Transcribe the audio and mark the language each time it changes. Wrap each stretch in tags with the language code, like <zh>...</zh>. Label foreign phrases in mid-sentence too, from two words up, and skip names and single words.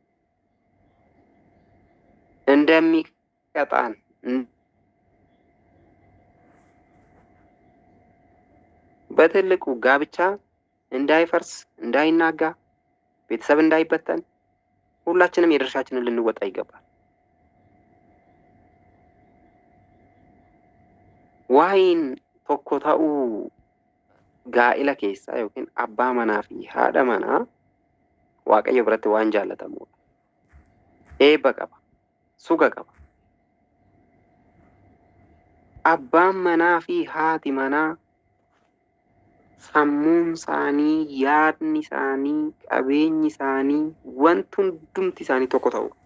<am>እንደሚቀጣን በትልቁ ጋብቻ እንዳይፈርስ እንዳይናጋ ቤተሰብ እንዳይበተን ሁላችንም የድርሻችንን ልንወጣ ይገባል።</am> <om>ዋይን tokko ta'uu gaa'ila keessaa yookiin abbaa manaa fi haadha manaa Waaqayyo biratti waan jaalatamudha. Eebba qaba, suga qaba. Abbaan manaa fi haati manaa sammuun isaanii, yaadni isaanii, qabeenyi isaanii, wanti hundumti isaanii tokko ta'u.</om>